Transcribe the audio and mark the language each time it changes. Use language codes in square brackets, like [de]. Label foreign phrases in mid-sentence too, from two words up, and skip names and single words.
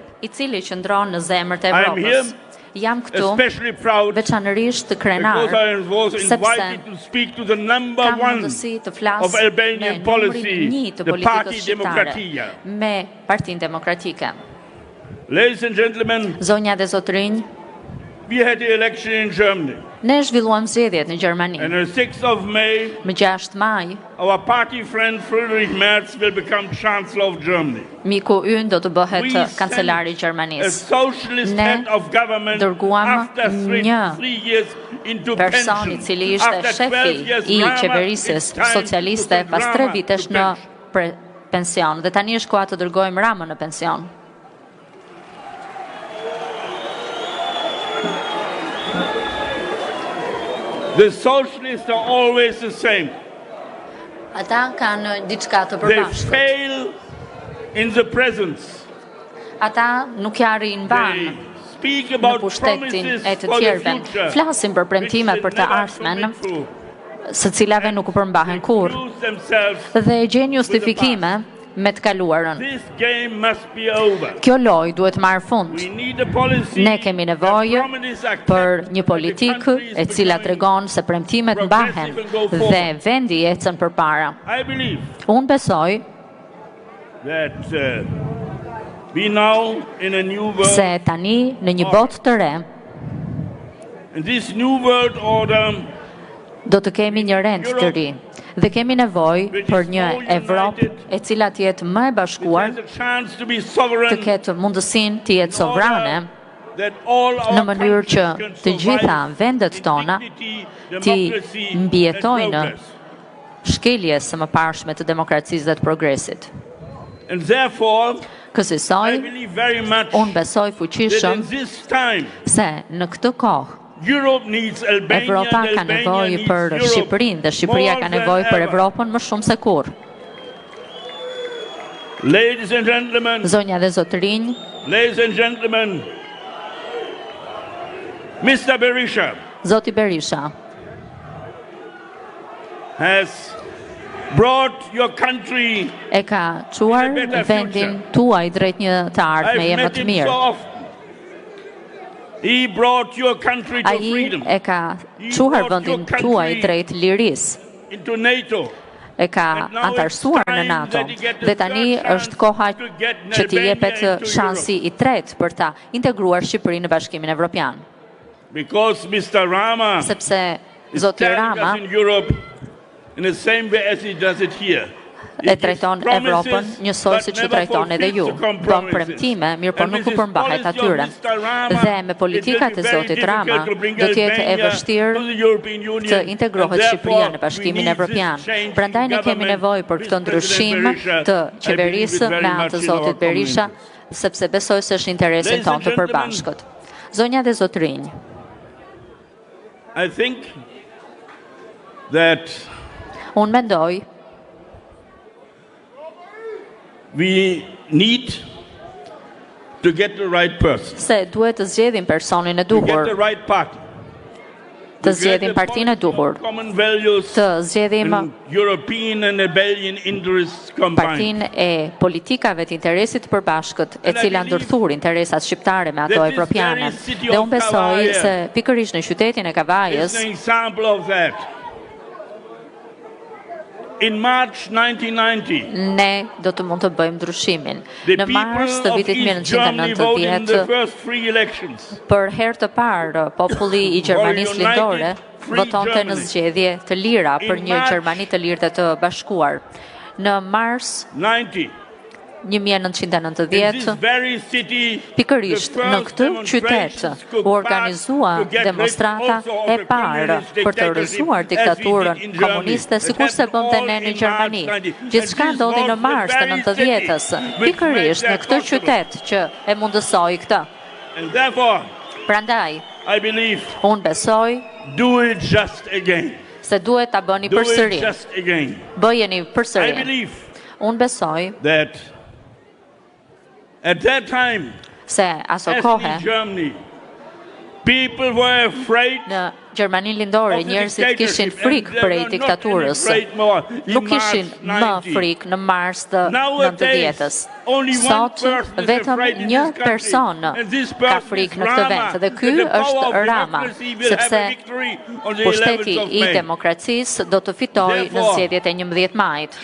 [en] I am here especially proud because I was invited to speak to the number one of Albanian policy, the Party Demokratia. Ladies and gentlemen, we had the election in Germany. [sq] Ne zhvilluam zgjedhjet në Gjermani. [en] And on 6th of May, [sq] më 6 maj, [en] our party friend Friedrich Merz will become Chancellor of Germany. [sq] Miku ynë do të bëhet kancelari i Gjermanisë. Ne dërguam një person i cili ishte shefi i qeverisës socialiste pas 3 vitesh në pension dhe tani është koha të dërgojmë Ramën në pension. [en] The socialists are always the same. [sq] Ata kanë diçka të [en] They [sq] përbashkët. [en] fail in the presence. [sq] Ata nuk ja arrin [en] They ban speak [sq] në [en] about [sq] pushtetin [en] promises [sq] e të [en] for the [sq] tjerëve. [en] future, [sq] Flasin për premtimet për të [en] which will [sq] ardhmen, [en] never come true. [sq] së cilave nuk u përmbahen kurrë, [en] Accuse themselves. [sq] dhe gjen justifikime me të kaluarën. [en] This game must be over. [sq] Kjo lojë duhet marrë fund. [en] We need a policy [sq] Ne kemi nevojë [en] that promises accept [sq] për një politikë e cila tregon se premtimet mbahen dhe vendi ecën përpara. [en] I believe [sq] Unë besoj [en] that we now in a new world, [sq] se tani në një botë të re [en] in this new world order, [sq] do të kemi një rend të ri dhe kemi nevojë për një Evropë e cila të jetë më e bashkuar, [en] there's a chance to be [sq] të [en] sovereign, [sq] ketë mundësinë të jetë sovrane, [en] that all our [sq] në mënyrë që [en] countries [sq] të [en] can [sq] gjitha [en] survive [sq] vendet [en] in [sq] tona [en] dignity, [sq] ti [en] democracy, and [sq] mbjetojnë [en] progress. [sq] shkeljes së mëparshme të demokracisë dhe të progresit. [en] And therefore, I [sq] Kësaj, [en] believe very much [sq] unë besoj [en] that [sq] fuqishëm [en] in this time, [sq] se në këtë kohë [en] Europe needs Albania, [sq] Evropa [en] and [sq] ka [en] Albania [sq] nevojë [en] needs [sq] për [en] Europe [sq] Shqipërinë dhe Shqipëria [en] more [sq] ka [en] than [sq] nevojë për [en] ever. [sq] Evropën më shumë se kurrë. [en] Ladies and gentlemen, [sq] Zonja dhe zotërinj, [en] ladies and gentlemen, Mr. Berisha [sq] Zoti Berisha [en] has brought your country. [sq] e ka çuar vendin tuaj drejt një të ardhmeje [en] I've [sq] më [en] met [sq] të [en] him [sq] mirë. [en] so often. He brought your country to [sq] Ai [en] freedom, [sq] e ka çuar vendin tuaj drejt lirisë, [en] into NATO. [sq] e ka antarësuar në NATO dhe tani është koha që t'i jepet shansi i tretë për ta integruar Shqipërinë në Bashkimin Evropian. [en] Because Mr. Rama [sq] Sepse [en] is [sq] Zoti [en] telling [sq] Rama [en] us in Europe in the same way as he does it here. [sq] e trajton Evropën njësoj si që trajton edhe ju. Bën premtime, mirë po nuk u përmbahet atyre. Dhe me politikat e Zotit Rama do t'jetë e vështirë të integrohet Shqipëria në Bashkimin Evropian. Prandaj ne kemi nevojë për këtë ndryshim të qeverisë me anë të Zotit Berisha, sepse besoj se është interesin tonë të përbashkët. Zonja dhe zotrinj, [en] I think that [sq] unë mendoj [en] we need to get the right person, [sq] se duhet të zgjedhim personin e [en] to get [sq] duhur, [en] the right party, [sq] të zgjedhim partinë e duhur, [en] common values, [sq] të zgjedhim [en] and European and Albanian interests combined. [sq] partinë e politikave të interesit të përbashkët, e cila ndërthur interesat shqiptare me ato evropiane. Dhe unë besoj se pikërisht në qytetin e Kavajës, [en] Is an example of that. In March 1990, [sq] ne do të mund të bëjmë ndryshimin. [en] the [sq] Në mars [en] people [sq] të [en] of [sq] vitit [en] East Germany voted in the [sq] 1990, [en] first free elections. [sq] për herë të parë, populli i Gjermanisë lindore votonte në zgjedhje të lira për një Gjermani të lirë dhe të bashkuar. Në mars 90, [en] in 1990, this very city, [sq] pikërisht [en] the [sq] në [en] first [sq] këtë qytet [en] demonstrations took [sq] u [en] part [sq] organizua [en] to get rid [sq] demonstrata [en] also of [sq] e [en] the [sq] parë [en] communist [sq] për të [en] dictatorship [sq] rrëzuar [en] as we [sq] diktaturën [en] did in Germany. [sq] komuniste, [en] It [sq] sikur se [en] happened [sq] bënte [en] all [sq] ne [en] in [sq] në [en] March [sq] Gjermani. [en] 90. [sq] Gjithçka [en] And this [sq] ndodhi në [en] was [sq] mars [en] the [sq] të [en] very [sq] 90-s, [en] city which [sq] pikërisht [en] made [sq] në [en] that [sq] këtë [en] possible. [sq] qytet që e mundësoi këtë. [en] And therefore, [sq] Prandaj, [en] I believe, [sq] unë besoj [en] do it just again. [sq] se duhet ta bëni [en] Do it [sq] përsëri. [en] just again. [sq] Bëjeni [en] I [sq] përsëri. [en] believe [sq] Unë besoj [en] that at that time, [sq] se aso [en] as [sq] kohë [en] in Germany, [sq] Në Gjermaninë lindore, njerëzit kishin frikë prej diktaturës. Nuk kishin më frikë në mars të 90-s. Sot, vetëm një person ka frikë në këtë vend, dhe ky është Rama, sepse pushteti i demokracisë do të fitojë në zgjedhjet e 11 majit.